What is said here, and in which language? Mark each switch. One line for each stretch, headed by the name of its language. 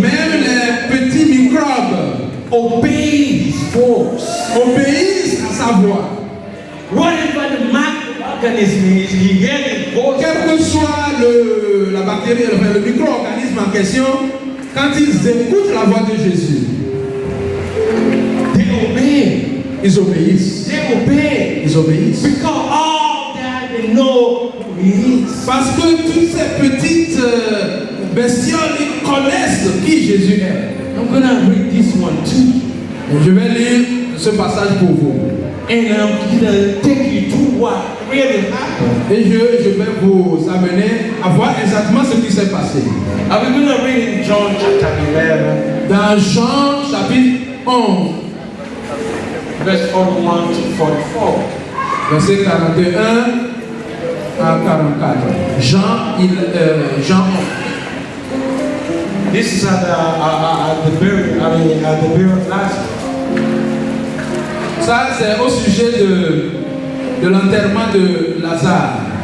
French: Même les petits microbes
English: obey his voice.
French: obéissent à sa voix.
English: Whatever the microorganism is, he hears his voice.
French: Quelle que soit la bactérie, enfin, le micro-organisme en question, quand ils écoutent la voix de Jésus,
English: They obey.
French: ils obéissent.
English: They obey.
French: Ils obéissent.
English: Because all that they know who he is.
French: Parce que toutes ces petites bestioles, ils connaissent qui Jésus est.
English: I'm gonna read this one too.
French: Je vais lire ce passage pour vous.
English: And I'm gonna take you to what really happened.
French: Et je vais vous amener à voir exactement ce qui s'est passé.
English: I'm gonna read in John chapter 11,
French: Dans Jean chapitre 11,
English: verse 41 to 44.
French: verset 41 à 44. Jean 11.
English: This is at the burial. At the burial of Lazarus.
French: Ça, c'est au sujet de l'enterrement de Lazare.